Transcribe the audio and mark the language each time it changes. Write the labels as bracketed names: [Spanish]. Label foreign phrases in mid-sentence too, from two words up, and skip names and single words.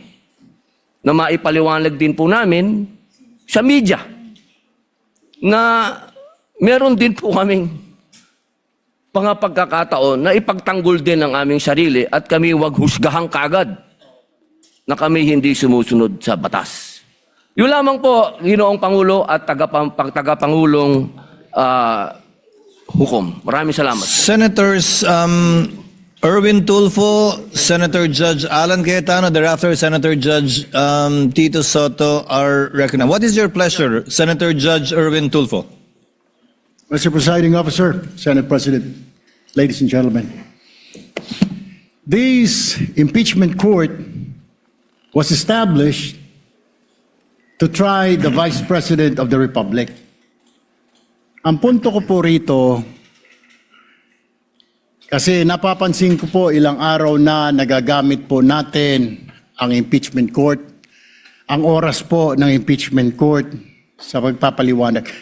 [Filipino] Na maipaliwanag din po namin sa media na meron din po kaming mga pagkakataon na ipagtanggol din ang aming sarili at kami wag husgahan kagad na kami hindi sumusunod sa batas. Yun lamang po, Ginoong Pangulo at tagapangulong hukom. Maraming salamat. [English] Senators 𝗬𝗏𝗏, Senator Judge Alan Cayetano, thereafter Senator Judge Tito Soto are recognized. What is your pleasure, Senator Judge 𝗬𝗏𝗏? Mr. Presiding Officer, Senate President, ladies and gentlemen, this impeachment court was established to try the Vice President of the Republic. [Filipino] Ang punto ko po rito, kasi napapansin ko po ilang araw na nagagamit po natin ang [English] impeachment court, [Filipino] ang oras po ng [English] impeachment court [Filipino] sa pagpapaliwanag.